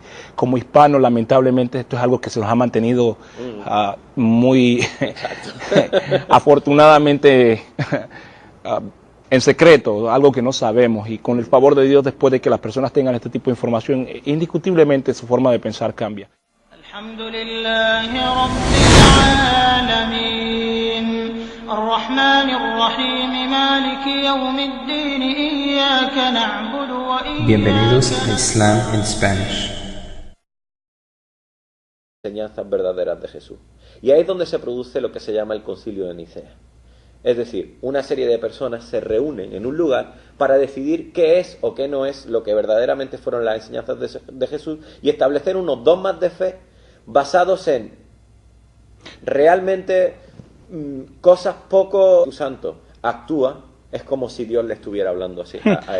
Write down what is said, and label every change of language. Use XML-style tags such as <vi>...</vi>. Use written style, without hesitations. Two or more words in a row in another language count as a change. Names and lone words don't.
<es>Como hispano, lamentablemente, esto es algo que se nos ha mantenido muy afortunadamente en secreto, algo que no sabemos, y con el favor de Dios, después de que las personas tengan este tipo de información, indiscutiblemente su forma de pensar cambia.</es> <ar>الحمد لله رب الرحمن الرحيم مالك يوم الدين إياك نعبد وإياك</ar> <es>Bienvenidos a Islam en Spanish. Enseñanzas verdaderas de Jesús. Y ahí es donde se produce lo que se llama el Concilio de Nicea. Es decir, una serie de personas se reúnen en un lugar para decidir qué es o qué no es lo que verdaderamente fueron las enseñanzas de Jesús y establecer unos dogmas de fe basados en realmente cosas poco santo actúa, es como si Dios le estuviera hablando así a él.</es>